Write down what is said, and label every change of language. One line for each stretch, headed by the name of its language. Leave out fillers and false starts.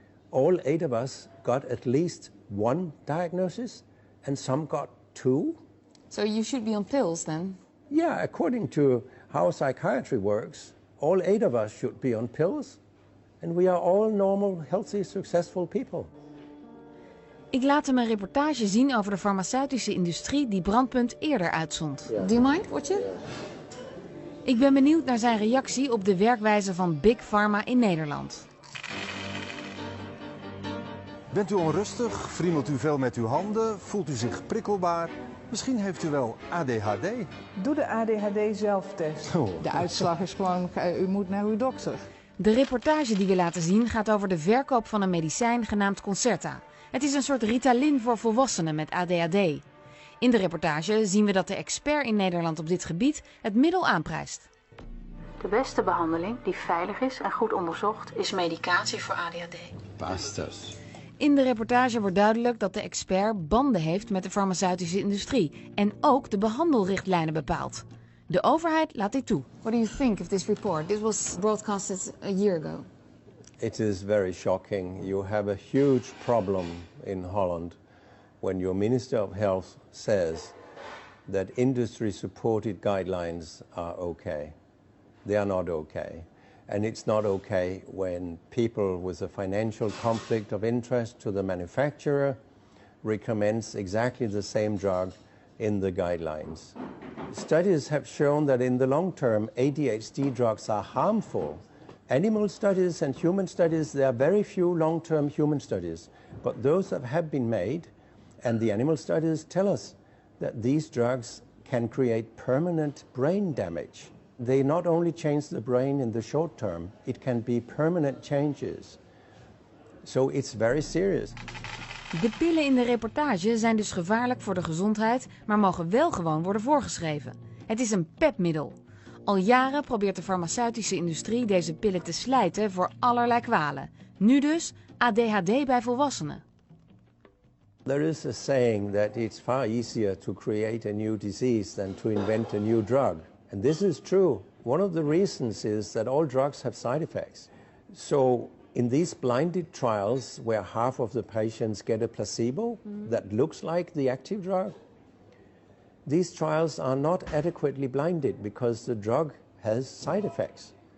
English: All 8 of us got at least 1 diagnosis and some got 2. So you should be on pills then? Yeah, according to how psychiatry works, all 8 of us should be on pills and we are all normal, healthy, successful people.
Dutch: Ik laat hem een reportage zien over de farmaceutische industrie die Brandpunt eerder uitzond.
English: Do you mind watching?
Dutch: Ik ben benieuwd naar zijn reactie op de werkwijze van Big Pharma in Nederland. Bent u onrustig? Friemelt u veel met uw handen? Voelt u zich prikkelbaar? Misschien heeft u wel ADHD. Doe de ADHD-zelftest. De uitslag is gewoon, u moet naar uw dokter. De reportage die we laten zien gaat over de verkoop van een medicijn genaamd Concerta. Het is een soort Ritalin voor volwassenen met ADHD. In de reportage zien we dat de expert in Nederland op dit gebied het middel aanprijst. De beste behandeling die veilig is en goed onderzocht is medicatie voor ADHD.
English: Bastards.
Dutch: In de reportage wordt duidelijk dat de expert banden heeft met de farmaceutische industrie en ook de behandelrichtlijnen bepaalt. De overheid laat dit toe.
English: What do you think of this report? This was broadcasted a year ago. It is very shocking. You have a huge problem in Holland when your Minister of Health says that industry-supported guidelines are okay. They are not okay. And it's not okay when people with a financial conflict of interest to the manufacturer recommends exactly the same drug in the guidelines. Studies have shown that in the long term, ADHD drugs are harmful. Animal studies and human studies, there are very few long-term human studies, but those that have been made, and the animal studies tell us that these drugs can create permanent brain damage. They not only change the brain in the short term, it can be permanent changes. So it's very serious.
Dutch: De pillen in de reportage zijn dus gevaarlijk voor de gezondheid, maar mogen wel gewoon worden voorgeschreven. Het is een pepmiddel. Al jaren probeert de farmaceutische industrie deze pillen te slijten voor allerlei kwalen. Nu dus ADHD bij volwassenen.
English: There is a saying that it's far easier to create a new disease than to invent a new drug. And this is true. One of the reasons is that all drugs have side effects. So in these blinded trials where half of the patients get a placebo that looks like the active drug, these trials are not adequately blinded because the drug has side effects.